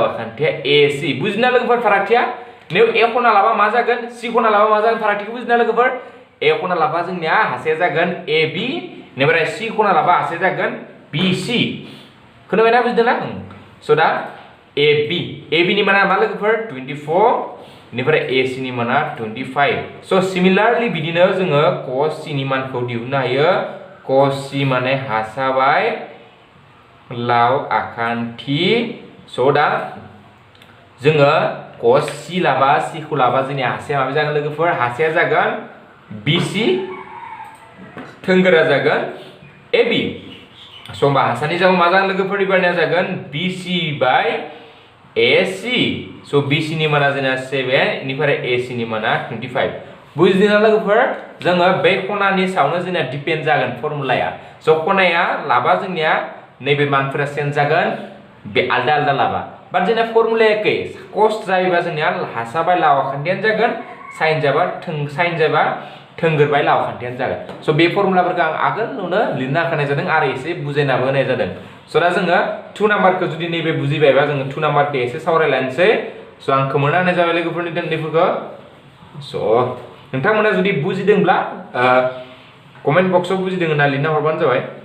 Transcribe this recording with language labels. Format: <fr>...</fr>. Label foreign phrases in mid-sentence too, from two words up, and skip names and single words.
<brx>आखान्थिया AC बुजिना लोगोफोर फारागथिया नैयाव A खना लाबा मा जागोन C खना लाबा मा जागोन फारागथिखौ बुजिना लोगोफोर A खना लाबा जोंनिया हासाया जागोन AB इनिफ्राय C खना लाबा हासाया जागोन BC खोनाबायना बुजिदोंना so दा AB नि माना मा लोगोफोर 24 इनिफ्राय AC नि माना 25</brx> <en>so similarly</en> <brx>बिदिनो जोङो cos C नि मानखौ दिहुननो हायो cos C माने हासाबाय लाव आखान्थि so दा जोङो cos C लाबा C खौ लाबा जोंनिया हासाया माबे जागोन लोगोफोर हासाया जागोन BC थोंगोरा जागोन AB so होमबा हासानि जागाव मा जागोन लोगोफोर इबारनिया जागोन BC by AC so BC नि माना जोंना 7 इनिफ्राय AC नि माना 25 बुजिदोंना लोगोफोर जोङो बे खनानि सायावनो जोंना डिपेन्ड जागोन फर्मुलाया so खनाया लाबा जोंनिया नैबे मानफोरा चेन्ज जागोन बे आलदा आलदा लाबा बाट जोंना फर्मुलाया एखे cos जायोबा जोंनिया हासा बाय लाव आखान्थियानो जागोन sin जाबा थोंगोरबाय लाव आखान्थियानो जागोन so बे फर्मुलाफोरखौ आं आगोलावनो लिरना होखानाय जादों आरो एसे बुजायनाबो होनाय जादों so दा जोङो 2 नाम्बारखौ जुदि नैबे बुजिबायबा जोङो 2 नाम्बारखौ एसे सावरायलायनोसै so आं खोमोरना होनाय जाबाय लोगोफोरनि दोननायफोरखौ so नोंथांमोना जुदि बुजिदोंब्ला</brx> <en>comment boxआव</en> <brx>बुजिदों होनना लिरना हरबानो जाबाय</brx>